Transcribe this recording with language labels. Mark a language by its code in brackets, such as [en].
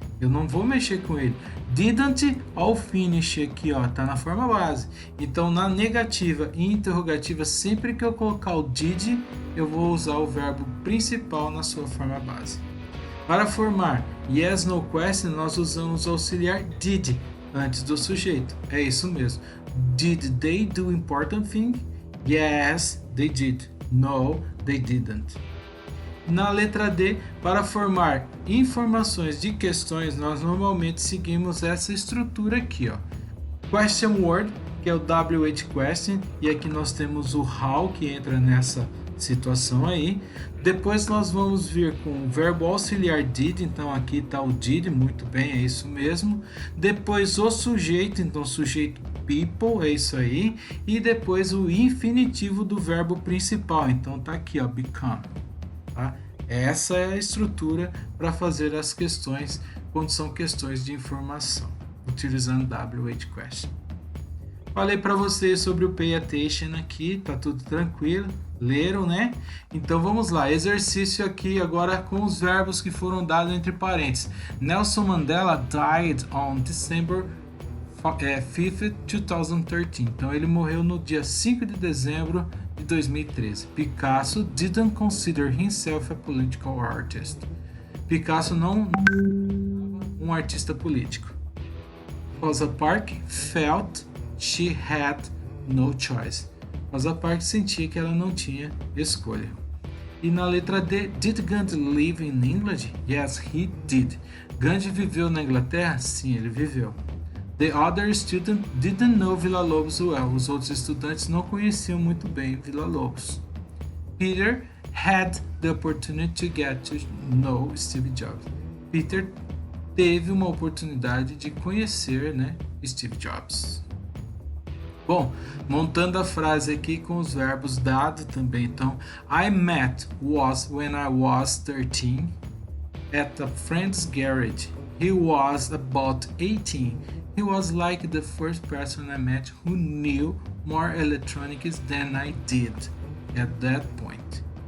[pt] Eu não vou mexer com ele. [en] Didn't, all finish [pt] aqui, ó, tá na forma base. Então, na negativa e interrogativa, sempre que eu colocar o did, eu vou usar o verbo principal na sua forma base. Para formar yes, no question, nós usamos o auxiliar did. antes do sujeito. É isso mesmo. [en] Did they do important thing? Yes, they did. No, they didn't. [pt] Na letra D, para formar informações de questões, nós normalmente seguimos essa estrutura aqui, ó. Question word, que é o WH question, e aqui nós temos o how, que entra nessa situação aí. Depois nós vamos vir com o verbo auxiliar did, então aqui está o did, muito bem, é isso mesmo. Depois o sujeito, então sujeito people, é isso aí. E depois o infinitivo do verbo principal, então tá aqui, ó, become. Tá? Essa é a estrutura para fazer as questões quando são questões de informação, utilizando WH question. Falei para vocês sobre o pay attention aqui, tá tudo tranquilo, leram, né? Então vamos lá, exercício aqui agora com os verbos que foram dados entre parênteses. [en] Nelson Mandela died on December 5th, 2013. [pt] Então ele morreu no dia 5 de dezembro de 2013. [en] Picasso didn't consider himself a political artist. [pt] Picasso não um artista político. [en] Rosa Parks felt she had no choice. [pt] Rosa Parks sentia que ela não tinha escolha. E na letra D, [en] did Gandhi live in England? Yes, he did. [pt] Gandhi viveu na Inglaterra? Sim, ele viveu. [en] The other student didn't know Villa-Lobos well. [pt] Os outros estudantes não conheciam muito bem Villa-Lobos. [en] Peter had the opportunity to get to know Steve Jobs. [pt] Peter teve uma oportunidade de conhecer, né, Steve Jobs. Bom, montando a frase aqui com os verbos dados também. [en] Então, I met was when I was 13 at a friend's garage. He was about 18. He was like the first person I met who knew more electronics than I did at that point.